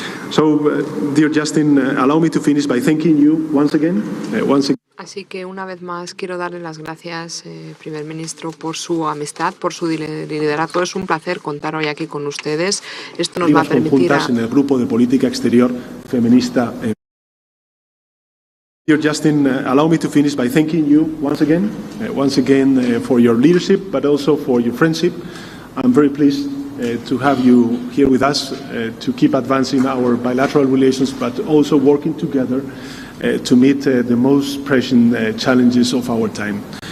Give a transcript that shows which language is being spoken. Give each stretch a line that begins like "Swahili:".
English: So, dear Justin, allow me to finish by thanking you once again.
Spanish: Así que una vez más quiero darle las gracias, primer ministro, por su amistad, por su liderazgo. Es un placer contar hoy aquí con ustedes. Esto nos va a permitir en el Grupo de Política Exterior Feminista.
English: Dear Justin, allow me to finish by thanking you once again for your leadership, but also for your friendship. I'm very pleased to have you here with us to keep advancing our bilateral relations, but also working together to meet the most pressing challenges of our time.